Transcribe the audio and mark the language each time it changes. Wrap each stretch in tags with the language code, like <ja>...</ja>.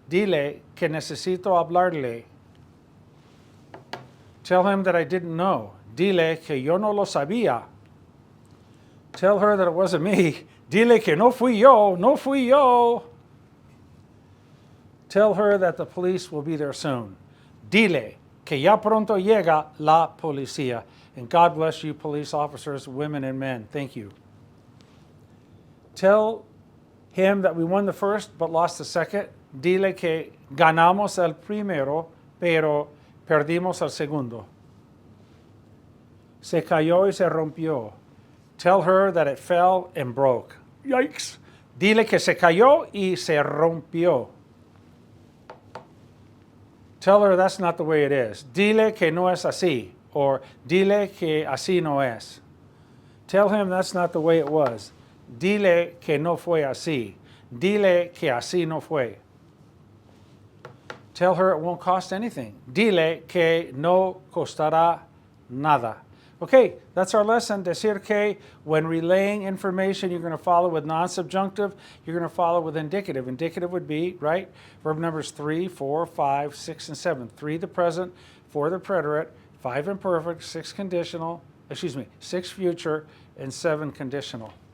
<es>Dile que necesito hablarle.</es> <en>Tell him that I didn't know.</en> <es>Dile que yo no lo sabía.</es> <en>Tell her that it wasn't me.</en> <es>Dile que no fui yo, no fui yo.</es> <en>Tell her that the police will be there soon.</en> <es>Dile que ya pronto llega la policía.</es> <en>And God bless you, police officers, women and men. Thank you. Tell him that we won the first but lost the second.</en> <es>Dile que ganamos el primero, pero perdimos el segundo. Se cayó y se rompió.</es> <en>Tell her that it fell and broke. Yikes.</en> <es>Dile que se cayó y se rompió.</es> <en>Tell her that's not the way it is.</en> <es>Dile que no es así.</es> <en>Or</en> <es>dile que así no es.</es> <en>Tell him that's not the way it was.</en> <es>Dile que no fue así. Dile que así no fue.</es> <en>Tell her it won't cost anything.</en> <es>Dile que no costará nada.</es> <en>Okay, that's our lesson. Decir que, when relaying information, you're going to follow with non-subjunctive. You're going to follow with indicative. Indicative would be, right, verb numbers 3, 4, 5, 6, and 7. 3 the present, 4 the preterite, 5 imperfect, 6 conditional, 6 future, and 7 conditional.</en>